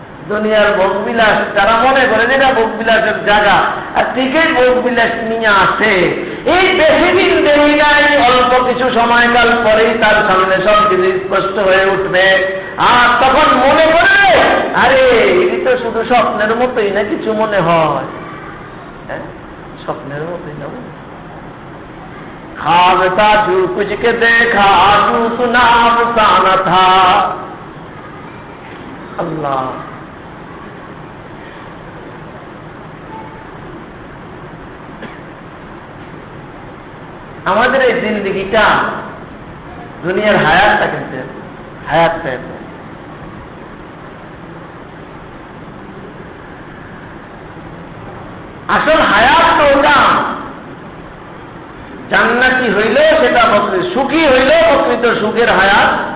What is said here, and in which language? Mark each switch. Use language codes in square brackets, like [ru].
[bn] দুনিয়ার ভোগবিলাস যারা মনে করে যেটা ভোগবিলাসের জায়গা, আর ঠিকই ভোগবিলাস নিয়ে আসে, এই বেশি দিন দেরি নাই, অল্প কিছু সময়কাল পরেই তার সামনে সব কিছু স্পষ্ট হয়ে উঠবে। আর তখন মনে করে আরে এটি তো শুধু স্বপ্নের মতোই না কিছু মনে হয়, স্বপ্নের মতোই না। [hi] ख्वाब था जो कुछ के देखा जो सुना अफसाना था। [bn] अल्लाह আমাদের এই জিন্দিগিটা দুনিয়ার হায়াতটা কিন্তু হায়াতটা আসল হায়াত তো ওটা জান্নাতি হইলেও সেটা সুখী হইলেও প্রকৃত সুখের হায়াত,